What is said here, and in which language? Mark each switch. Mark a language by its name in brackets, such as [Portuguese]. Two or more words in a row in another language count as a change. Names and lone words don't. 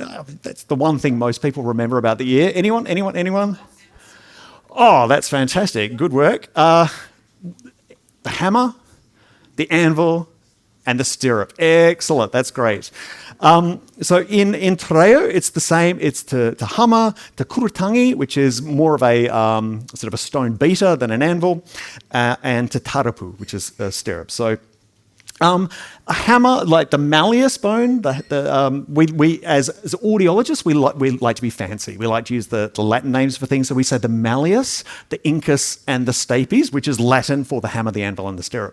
[English] That's the one thing most people remember about the ear. Anyone? Oh, that's fantastic. Good work. The hammer, the anvil, and the stirrup. Excellent, that's great. So in Te Reo, it's the same. [Māori] It's te hama, te kurutangi, [English] which is more of a sort of a stone beater than an anvil, and [Māori] te tarapu, [English] which is a stirrup. So a hammer, like the malleus bone, we as audiologists, we like to be fancy. We like to use the Latin names for things. So we say the malleus, the incus, and the stapes, which is Latin for the hammer, the anvil, and the stirrup.